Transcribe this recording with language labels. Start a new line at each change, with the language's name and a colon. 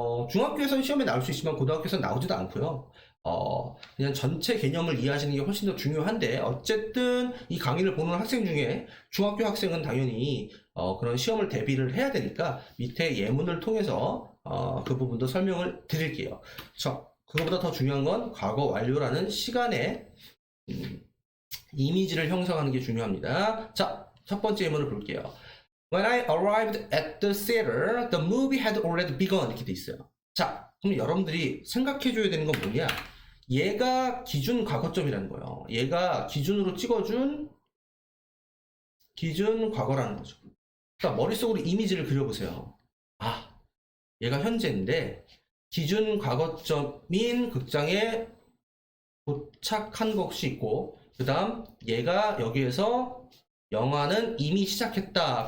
Korean: 중학교에서는 시험에 나올 수 있지만 고등학교에서는 나오지도 않고요. 그냥 전체 개념을 이해하시는 게 훨씬 더 중요한데, 어쨌든 이 강의를 보는 학생 중에 중학교 학생은 당연히 그런 시험을 대비를 해야 되니까 밑에 예문을 통해서 그 부분도 설명을 드릴게요. 그거보다 더 중요한 건 과거 완료라는 시간의 이미지를 형성하는 게 중요합니다. 자, 첫 번째 예문을 볼게요.
English: When I arrived at the theater, the movie had already begun.
Korean: 이렇게 돼 있어요. 자, 그럼 여러분들이 생각해줘야 되는 건 뭐냐? 얘가 기준 과거점이라는 거예요. 얘가 기준으로 찍어준 기준 과거라는 거죠. 자, 머릿속으로 이미지를 그려보세요. 아, 얘가 현재인데 기준 과거점인 극장에 도착한 것이 있고, 그 다음 얘가 여기에서 영화는 이미 시작했다.